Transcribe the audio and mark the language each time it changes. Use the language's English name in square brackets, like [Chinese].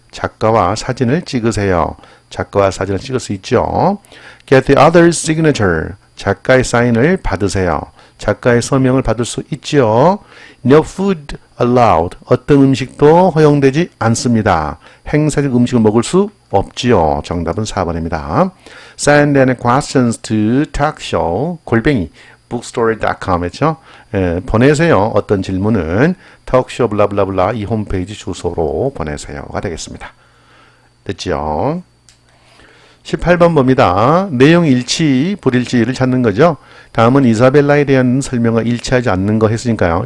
[Korean] 작가와 사진을 찍으세요. 작가와 사진을 찍을 수 있죠. [English] Get the other's signature. [Korean] 작가의 사인을 받으세요. 작가의 서명을 받을 수 있죠. [English] No food allowed. [Korean] 어떤 음식도 허용되지 않습니다. 행사적 음식을 먹을 수 없지요. 정답은 4번입니다. [English] Send any questions to talkshow 골뱅이 bookstory.com [Korean] 했죠. 보내세요. 어떤 질문은 talkshow 블라블라블라 이 홈페이지 주소로 보내세요가 되겠습니다. 됐죠? 18번 봅니다. 내용 일치, 불일치를 찾는 거죠. 다음은 이사벨라에 대한 설명과 일치하지 않는 거 했으니까요.